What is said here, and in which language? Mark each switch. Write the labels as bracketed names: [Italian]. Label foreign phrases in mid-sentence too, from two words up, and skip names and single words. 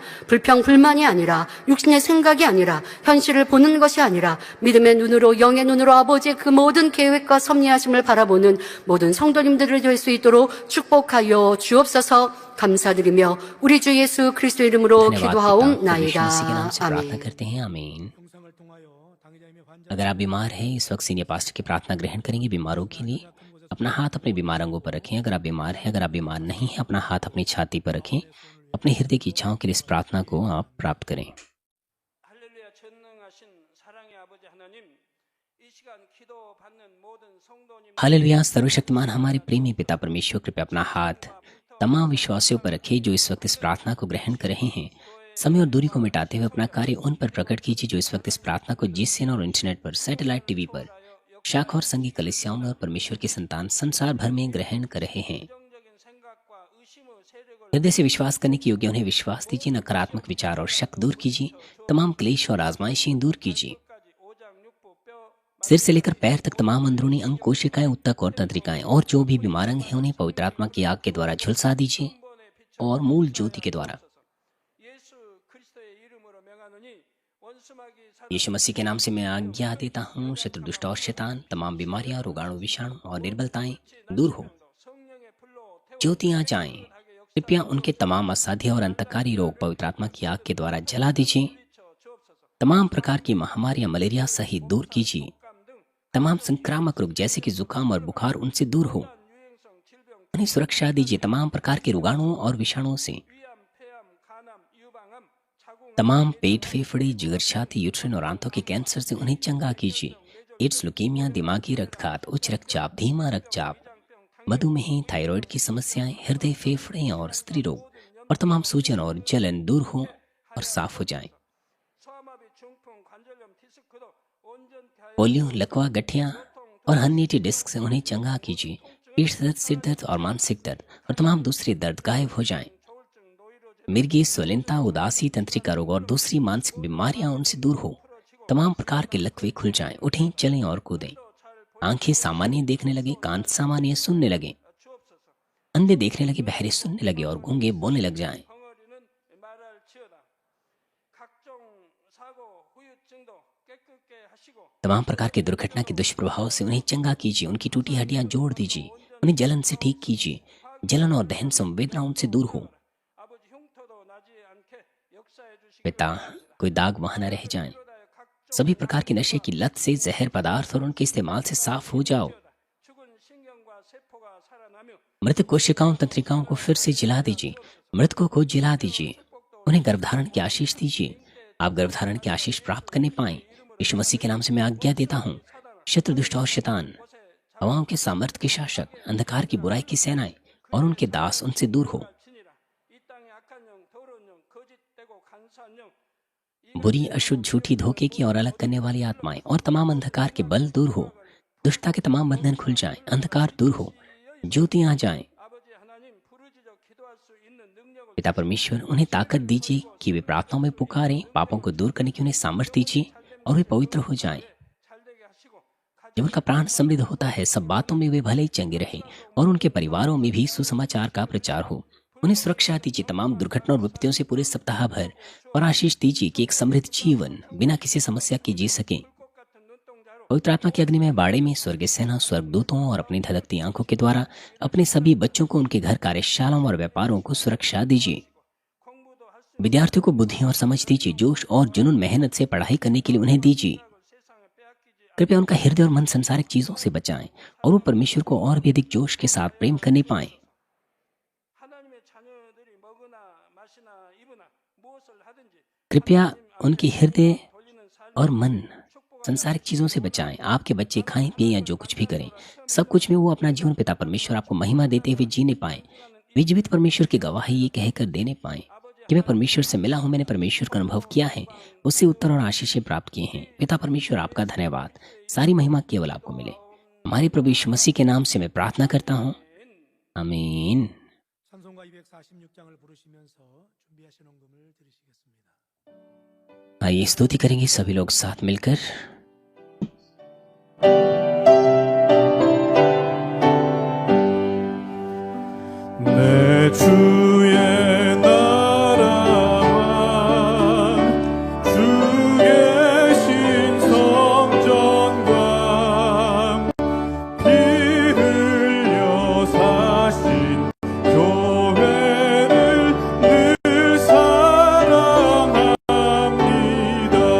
[Korean] 불평불만이 아니라 육신의 생각이 아니라 현실을 보는 것이 아니라 믿음의 눈으로 영의 눈으로 아버지의 그 모든 계획과 섭리하심을 바라보는 모든 성도님들을 될 수 있도록 축복하여 주옵소서. 감사드리며 우리 주 예수 그리스도 이름으로 [Hindi] धन्यवाद पिता, [Korean] 기도하옵나이다. [Hindi] प्रभु यीशु मसीह के नाम से प्रार्थना [Korean] 아멘. [Hindi] करते हैं, आमीन। अगर आप बीमार हैं इस वक्त सीनियर पास्टर की प्रार्थना ग्रहण करेंगे बीमारों के लिए। अपना हाथ अपने बीमार अंगों पर रखें। अगर आप बीमार हैं, अगर आप बीमार नहीं हैं, अपना हाथ अपनी छाती पर रखें। अपने हृदय की इच्छाओं के लिए इस प्रार्थना को आप प्राप्त करें। [Korean] 할렐루야 전능하신 사랑의 아버지 하나님, 이 시간 기도받는 모든 성도님 [Hindi] हालेलुया, सर्वशक्तिमान हमारे प्रेमी पिता परमेश्वर, कृपया अपना हाथ तमाम विश्वासियों पर रखे जो इस वक्त इस प्रार्थना को ग्रहण कर रहे हैं। समय और दूरी को मिटाते हुए अपना कार्य उन पर प्रकट कीजिए जो इस वक्त इस प्रार्थना को जीसीएन और इंटरनेट पर, [English] satellite TV [Hindi] पर, शाखा और संघी कलीसियाओं में और परमेश्वर की संतान संसार भर में ग्रहण कर रहे हैं। [Korean] 긍정적인 생각과 의심의 세력을 [Hindi] हृदय से विश्वास करने के योग्य उन्हें विश्वास दीजिए। नकारात्मक विचार और शक दूर कीजिए। तमाम क्लेश और आजमाइशें दूर कीजिए। [Korean] 끝까지 오장 육부 뼈 [Hindi] सिर से लेकर पैर तक तमाम अंदरूनी अंग, कोशिकाएं, ऊतक और तंत्रिकाएं और जो भी बीमार अंग हैं उन्हें पवित्र आत्मा की आग के द्वारा झुलसा दीजिए और मूल ज्योति के द्वारा [Korean] 예수 그리스도의 이름으로 명하노니 원수마귀 [Hindi] यीशु मसीह के नाम से मैं आज्ञा देता हूँ, शत्रु दुष्ट और शैतान, तमाम बीमारियां, रोगाणु, विषाणु और निर्बलताएं दूर हो। [Korean] 성령의 불로 태워 [Hindi] ज्योतियां जाएं। कृपया उनके तमाम असाध्य और अंतकारी रोग पवित्र आत्मा की आग के द्वारा जला दीजिए। [Korean] 주옵소서. [Hindi] तमाम प्रकार की महामारियां, मलेरिया सहित दूर कीजिए। [Korean] 감등 [Hindi] तमाम संक्रामक रोग जैसे कि जुकाम और बुखार उनसे दूर हो। [Korean] 유행성 질병 [Hindi] उन्हें सुरक्षा दीजिए तमाम प्रकार के रोगाणुओं और विषाणुओं से। [Korean] 위암 폐암 간암 유방암 자궁 [Hindi] तमाम पेट, फेफड़े, जिगर, छाती, यूट्रिन और आंतों के कैंसर से उन्हें चंगा कीजिए। एड्स, लुकीमिया, दिमागी रक्तघात, उच्च रक्तचाप, धीमा रक्तचाप, मधुमेह, थायराइड की समस्याएं, हृदय, फेफड़े और स्त्री रोग और तमाम सूजन और जलन दूर हो और साफ हो जाएं। [Korean] 소아마비 중풍 관절염 디스크도 온전히 [Hindi] पोलियो, लकवा, गठिया और [English] herniated disc [Hindi] से उन्हें चंगा कीजिए। पीठ दर्द, सिर दर्द और मानसिक दर्द और तमाम दूसरे दर्द गायब हो जाएं। [Korean] 조울증 노이로제 [Hindi] मिर्गी, स्वलिनता, उदासी, तंत्रिका रोग और दूसरी मानसिक बीमारियां उनसे दूर हो। तमाम प्रकार के लकवे खुल जाएं। उठें, चलें और कूदें। आंखें सामान्य देखने लगे, कान सामान्य सुनने लगे, [Korean] 주옵소서. [Hindi] अंधे देखने लगे, बहरे सुनने लगे और गूंगे बोलने लग जाएं। [Korean] 벙어리는 말할지어다. 각종 사고 후유증도 깨끗게 하시고 [Hindi] तमाम प्रकार के दुर्घटना के दुष्प्रभाव से उन्हें चंगा कीजिए। उनकी टूटी हड्डियां जोड़ दीजिए। उन्हें जलन से ठीक कीजिए। जलन और दहन संवेदना उनसे दूर हो। [Korean] 아버지 흉터도 나지 않게 역사해 주시기 [Hindi] पिता, कोई दाग वहां न रह जाएं। [Korean] 각종 [Hindi] सभी प्रकार के नशे की लत से, जहर पदार्थ और उनके इस्तेमाल से साफ हो जाओ। [Korean] 죽은 신경과 세포가 살아나며 [Hindi] मृत कोशिकाओं, तंत्रिकाओं को फिर से जिला दीजिए। मृतकों को जिला दीजिए। उन्हें गर्भधारण की आशीष दीजिए। आप गर्भधारण की आशीष प्राप्त करने पाएं। यीशु मसीह के नाम से मैं आज्ञा देता हूँ, शत्रु, दुष्ट और शैतान, हवाओं के सामर्थ्य के शासक, अंधकार की बुराई की सेनाएं और उनके दास उनसे दूर हो। [Korean] 지니라. 이 땅에 악한 영, 더러운 영, 거짓되고 간사한 영, [Hindi] बुरी, अशुद्ध, झूठी, धोखे की और अलग करने वाली आत्माएं और तमाम अंधकार के बल दूर हो। दुष्टता के तमाम बंधन खुल जाएं। अंधकार दूर हो। ज्योतियां जाएं। [Korean] 아버지 하나님 부르짖어 기도할 수 있는 능력을 [Hindi] पिता परमेश्वर, उन्हें ताकत दीजिए कि वे प्रार्थनाओं में पुकारें। पापों को दूर करने की उन्हें सामर्थ्य दीजिए और वे पवित्र हो जाएं। [Korean] 잘되게 하시고 [Hindi] जब उनका प्राण समृद्ध होता है, सब बातों में वे भले ही चंगे रहे और उनके परिवारों में भी सुसमाचार का प्रचार हो। उन्हें सुरक्षा दीजिए तमाम दुर्घटना और विपत्तियों से पूरे सप्ताह भर और आशीष दीजिए कि एक समृद्ध जीवन बिना किसी समस्या के जी सकें। [Korean] 꽃 같은 눈동자로 [Hindi] पवित्र आत्मा की अग्नि में बाड़े में स्वर्गीय सेना, स्वर्गदूतों और अपनी धधकती आंखों के द्वारा अपने सभी बच्चों को, उनके घर, कार्यशालाओं और व्यापारों को सुरक्षा दीजिए। [Korean] 공부도 할 수 [Hindi] विद्यार्थियों को बुद्धि और समझ दीजिए। जोश और जुनून, मेहनत से पढ़ाई करने के लिए उन्हें दीजिए। [Korean] 세상에 빼앗기지 [Hindi] कृपया उनका हृदय और मन संसारिक चीजों से बचाएं और वो परमेश्वर को और भी अधिक जोश के साथ प्रेम करने पाएं। [Korean] 하나님의 자녀들이 먹으나 마시나 입으나 무엇을 하든지 [Hindi] कृपया उनके हृदय [Korean] 돌리는 삶 [Hindi] और मन संसारिक चीजों से बचाएं। आपके बच्चे खाएं, पिए या जो कुछ भी करें, सब कुछ में वो अपना जीवन पिता परमेश्वर आपको महिमा देते हुए जीने पाएं। वे जीवित परमेश्वर की गवाही ये कहकर देने पाएं, [Korean] 아버지 [Hindi] कि मैं परमेश्वर से मिला हूँ, मैंने परमेश्वर का अनुभव किया है, उससे उत्तर और आशीषें प्राप्त किए हैं। पिता परमेश्वर, आपका धन्यवाद। सारी महिमा केवल आपको मिले। हमारे प्रभु यीशु मसीह के नाम से मैं प्रार्थना करता हूँ, आमीन। [Korean] 찬송가 246장을 부르시면서 준비하신 헌금을 드리시겠습니다. [Hindi] आइए स्तुति करेंगे सभी लोग साथ मिलकर। [Korean] 내 주의 나라와 주 계신 성전과 피 흘려 사신 교회를 늘 사랑합니다.